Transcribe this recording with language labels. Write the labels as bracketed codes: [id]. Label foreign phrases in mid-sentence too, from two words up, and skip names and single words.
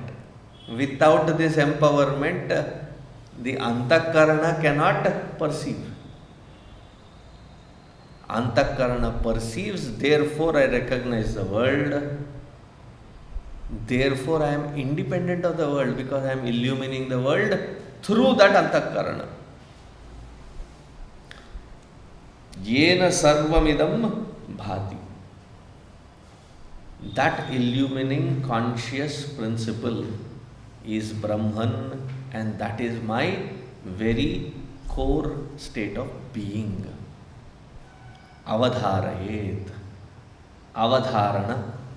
[en] Without this empowerment, the Antakarana cannot perceive. Antakarana perceives, therefore I recognize the world. Therefore I am independent of the world because I am illumining the world through that Antakarana. [sa] Yena sarvamidaṃ bhāti. [en] That illumining conscious principle is Brahman, and that is my very core state of being. [sa] Avadhārayet. Avadharana.